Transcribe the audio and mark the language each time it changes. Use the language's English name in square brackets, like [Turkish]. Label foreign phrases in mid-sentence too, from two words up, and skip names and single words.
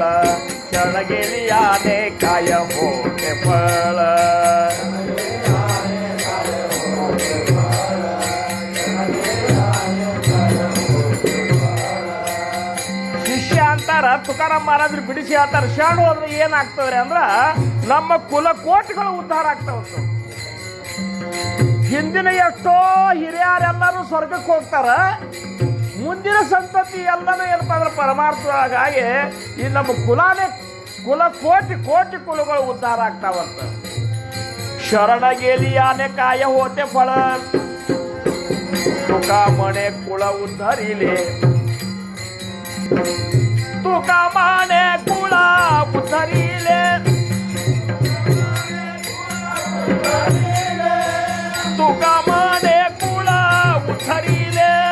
[Marathi] शरणगेलियाने काय होते फळ. [Kannada] ಶಿಷ್ಯ ಅಂತಾರ, ತುಕಾರಾಮ್ ಮಹಾರಾಜರು ಬಿಡಿಸಿ ಹೇಳ್ತಾರ, ಶರಣ ಹೋದ್ರೆ ಏನಾಗ್ತವ್ರಿ ಅಂದ್ರ ನಮ್ಮ ಕುಲಕೋಟಿಗಳು ಉದ್ಧಾರ ಆಗ್ತಾವಂತ. ಹಿಂದಿನ ಎಷ್ಟೋ ಹಿರಿಯರೆಲ್ಲರೂ ಸ್ವರ್ಗಕ್ಕೆ ಹೋಗ್ತಾರ, ಮುಂದಿನ ಸಂತತಿ ಎಲ್ಲನೂ ಏನಪ್ಪ ಅಂದ್ರೆ ಪರಮಾರ್ಥವಾಗಿ ಈ ನಮ್ಮ ಕೋಟಿ ಕುಲಗಳು ಉದ್ಧಾರ ಆಗ್ತಾವಂತ. [Marathi] शरणगेलियाने काय होते फळ तुका म्हणे कुळ उद्धरिले. तुका माने कुळा उतरिले तुका माने कुळा उतरिले